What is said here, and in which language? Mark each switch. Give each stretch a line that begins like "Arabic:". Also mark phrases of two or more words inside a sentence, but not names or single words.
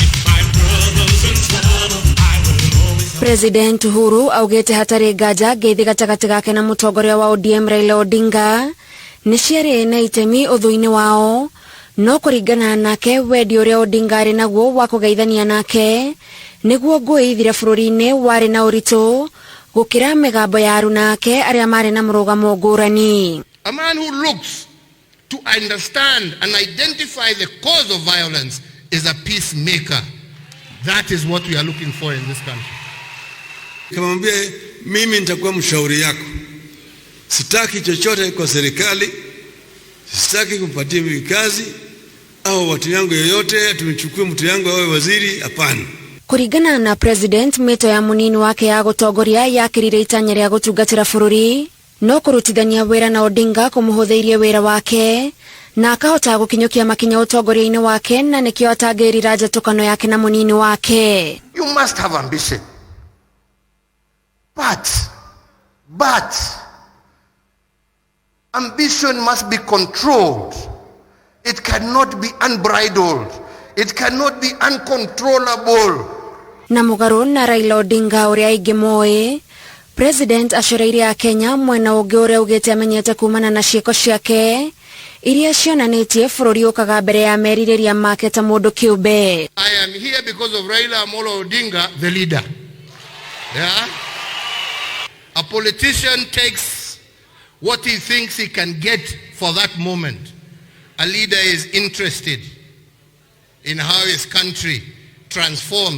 Kikuyu: President Uhuru augete hatari ngaja ngeithi gatagati gake na mutongoria wa ODM Raila Odinga niciari na itemi uthuini wao no kuringana nake wendi uria Odinga ari naguo wa kugeithania nake niguo ngui ithire bururi-ini wari na uritu gukira migambo ya aruna ake aria mari na murugamo ngurani.
English: A man who looks to understand and identify the cause of violence is a peacemaker. That is what we are looking for in this country.
Swahili: Kamwambie mimi nitakuwa mshauri yako. Sitaki chochote kwa serikali, sitaki kumpatia kazi au watu yangu yoyote tumechukua mtu yangu awe waziri, hapana.
Kikuyu: Kuringana na President mito ya munini wake ya gutongoria yakirire itanya ria gutungatira bururi no kurutithania wira na Odinga kumuhutheirie wira wake na akahota gukinyukia makinya utongoria-ini wake na nikio atangirira njatukano yake na munini wake.
English: You must have ambition. But ambition must be controlled. It cannot be unbridled. It cannot be uncontrollable.
Kikuyu: Na mugaru na Raila Odinga uria aingi moe, President acoreire a Kenya mwena ungi uria ugite amenyete kumana na ciiko ciake iria cionanitie bururi ukaga mbere ya meririria make ta mundu kiumbe.
English: I am here because of Raila Amolo Odinga, the leader. Yeah? A politician takes what he thinks he can get for that moment. A leader is interested in how his country transforms.